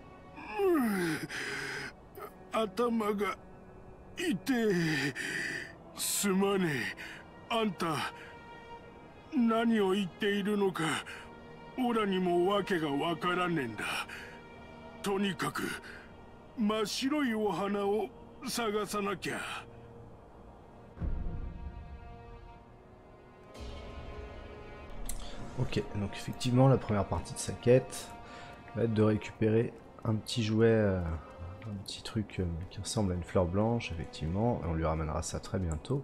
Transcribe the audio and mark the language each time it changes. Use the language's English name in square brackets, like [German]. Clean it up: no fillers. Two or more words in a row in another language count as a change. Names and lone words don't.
[Japanese] 頭が痛え。すまねえ。あんた何を言っているのかオラにも訳がわからねえんだ。とにかく真っ白いお花を探さなきゃ。 [French] Ok, donc effectivement la première partie de sa quête va être de récupérer un petit jouet, un petit truc qui ressemble à une fleur blanche, effectivement, et on lui ramènera ça très bientôt.